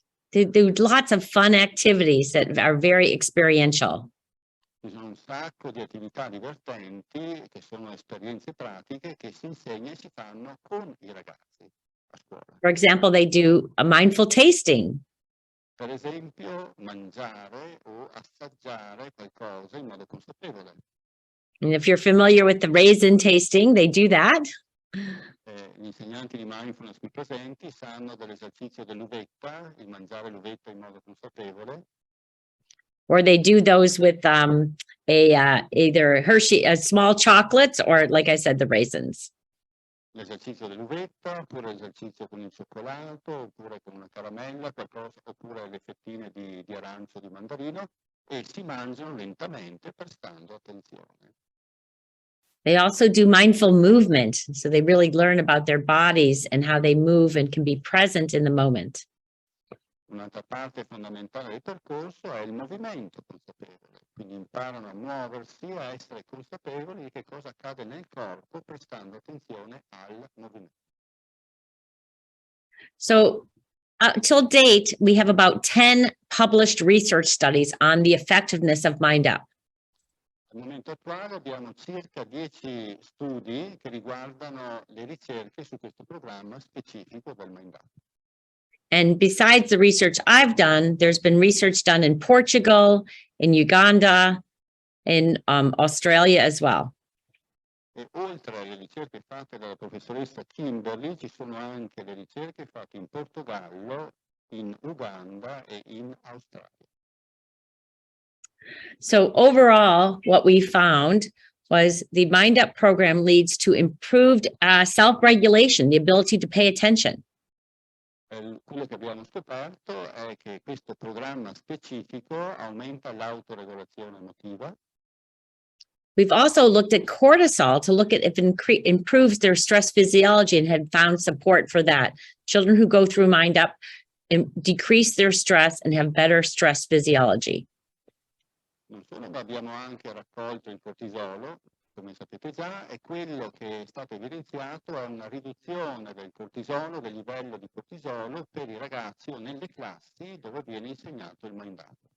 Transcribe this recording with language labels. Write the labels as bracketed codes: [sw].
[en] They do lots of fun activities that are very experiential. [it] Ci sono un sacco di attività divertenti che sono esperienze pratiche che si insegna e si fanno con i ragazzi a scuola. [en] For example, they do a mindful tasting. [it] Per esempio, mangiare o assaggiare qualcosa in modo consapevole. [en] And if you're familiar with the raisin tasting, they do that. [it] Gli insegnanti di mindfulness qui presenti sanno dell'esercizio dell'uvetta, il mangiare l'uvetta in modo consapevole. [en] Or they do those with either Hershey, small chocolates, or like I said, the raisins. [it] L'esercizio dell'uvetta, oppure l'esercizio con il cioccolato, oppure con una caramella, oppure le fettine di arancio o di mandarino, e si mangiano lentamente prestando attenzione. [en] They also do mindful movement. So they really learn about their bodies and how they move and can be present in the moment. [it] Un'altra parte fondamentale del percorso è il movimento consapevole, quindi imparano a muoversi, a essere consapevoli di che cosa accade nel corpo, prestando attenzione al movimento. [en] So, till date, we have about 10 published research studies on the effectiveness of Mind Up. [it] Al momento attuale abbiamo circa 10 studi che riguardano le ricerche su questo programma specifico del Mind Up. [en] And besides the research I've done, there's been research done in Portugal, in Uganda, in Australia as well. [it] E oltre alle ricerche fatte dalla professoressa Kimberly, ci sono anche le ricerche fatte in Portogallo, in Uganda e in Australia. [en] So overall, what we found was the Mind Up program leads to improved self-regulation, the ability to pay attention. [it] Quello che abbiamo scoperto è che questo programma specifico aumenta l'autoregolazione emotiva. [en] We've also looked at cortisol to look at if it improves their stress physiology and had found support for that. Children who go through Mind Up decrease their stress and have better stress physiology. [it] Non solo, ma abbiamo anche raccolto il cortisolo, come sapete già, e quello che è stato evidenziato è una riduzione del cortisolo, del livello di cortisolo per i ragazzi o nelle classi dove viene insegnato il Mind Up.